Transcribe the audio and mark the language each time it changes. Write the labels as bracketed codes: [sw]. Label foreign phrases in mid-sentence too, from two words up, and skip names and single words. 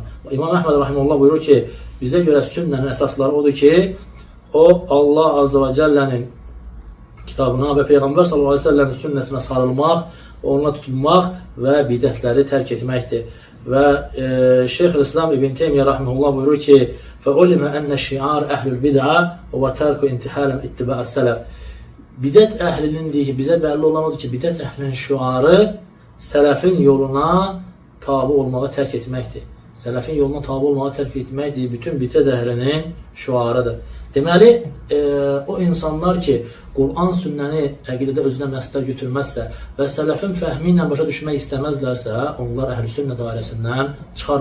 [az] İmam Əhməd rahimehullah buyurur ki, bizə görə sünnənin əsasları odur ki, o Allah azze və cəllənin kitabına və Peyğəmbər s.ə.v-in sünnəsinə sarılmaq, onunla tutulmaq və bidətləri tərk etməkdir. Və Şeyx-i-İslam İbn Teymiyyə rahimehullah buyurur ki, [ar] فَعُلِمَ أَنَّ الشِّعَارِ أَهْلُ الْبِدْعَ وَتَرْكُ اِنْتِحَالًا اِتِّبَاءَ السَّلَفِ [az] Bidət əhlinin deyir ki, bizə bəlli olan odur ki, bidət əhlinin şüarı sələfin yoluna tabi olmağı tərk etməkdir. Sələfin yoluna tabi olmağı tərk etməkdir, bütün bidət əhlinin şüarıdır. Deməli, o insanlar ki, Qur'an sünnəni əqidədə özünə məsdər götürməzsə və sələfin fəhmi ilə başa düşmək istəməzlərsə, onlar əhl-i sünnə dairəsindən çıxarlar.